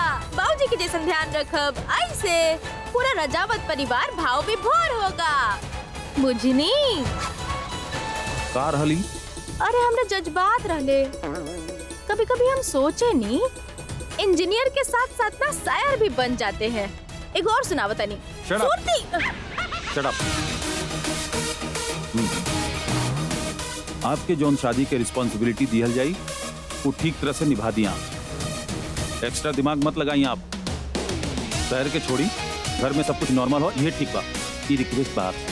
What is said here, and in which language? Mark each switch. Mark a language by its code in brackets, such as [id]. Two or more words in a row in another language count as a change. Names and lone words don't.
[bho] बाबूजी के जैसन ध्यान रखब, ऐसे पूरा रजावत परिवार भाव विभोर होगा, बुझनी? का रहली? अरे हमरा जज्बात रहले। कभी कभी हम सोचे नी, इंजीनियर के साथ साथ ना शायर भी बन जाते हैं। एक और सुनावता नहीं। [en] Shut up. Shut up. [bho] आपके जौन शादी के रिस्पॉन्सिबिलिटी दिहल जाई वो ठीक तरह से निभा दिया। एक्स्ट्रा दिमाग मत लगाई आप। शहर के छोड़ी, घर में सब कुछ नॉर्मल हो, ये ठीक बा। ये रिक्वेस्ट बा आपसे।